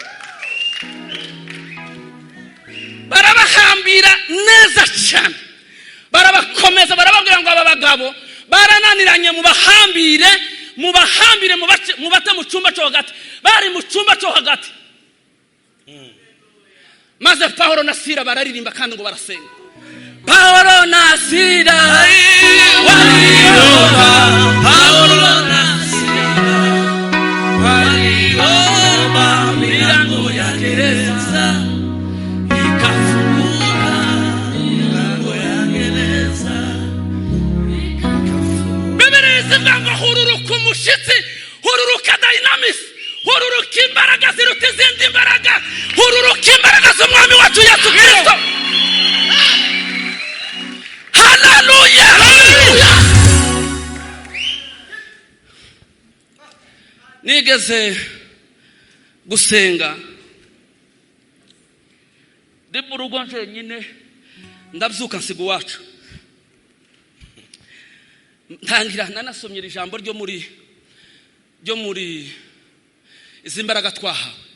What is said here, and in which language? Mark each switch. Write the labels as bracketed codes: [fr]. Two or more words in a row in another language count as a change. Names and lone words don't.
[rw] Barabahambira neza cyane, barabakomeza, barababwira ngo aba bagabo barananiranye, mubahambire mubate mu cyumba cyo hagati. Bari mu cyumba cyo hagati, maze Paulo na Sila bararirimba kandi ngo barasenga. [sw] Paulo na Sila waliomba. Paulo na Sila waliomba, milango ya gereza ikafunguka. Milango ya gereza ikafunguka. [rw] Biblia ivuga ngo hururuka umushitsi, hururuka Dynamis, hururuka imbaraga ziruta izindi mbaraga, hururuka imbaraga z'umwami wacu Yesu Kristo. Haleluya, haleluya. Nigeze gusenga ndi mu rugo njyenyine, ndabyuka nsiga iwacu, ntangira nanasomye ijambo ryo muri izi mbaraga twahawe.